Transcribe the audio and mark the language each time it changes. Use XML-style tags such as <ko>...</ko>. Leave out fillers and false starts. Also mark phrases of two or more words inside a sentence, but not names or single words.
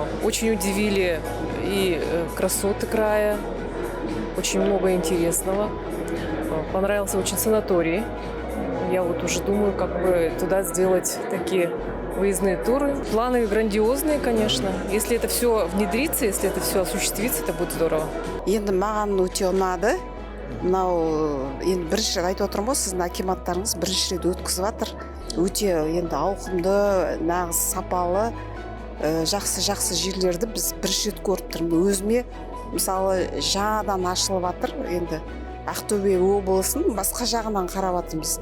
<ru>Очень удивили и красоты края, очень много интересного. Понравился очень санаторий. Я вот уже думаю, как бы туда сделать такие выездные туры. Планы грандиозные, конечно. Если это все внедрится, если это все осуществится, это будет здорово.</ru> <kk>Енді маған өте ұнады. Мынау енді бірінші рет айтып отырмын ғой, сіздің акиматтарыңыз бірінші рет өткізіп жатыр. Өте енді ауқымды, нағыз сапалы, жақсы жерлерді біз бірінші рет көріп тұрмыз. Өзіме мысалы жаңадан ашылып жатыр. Енді Ақтөбе облысын басқа жағынан қарап жатырмыз.</kk>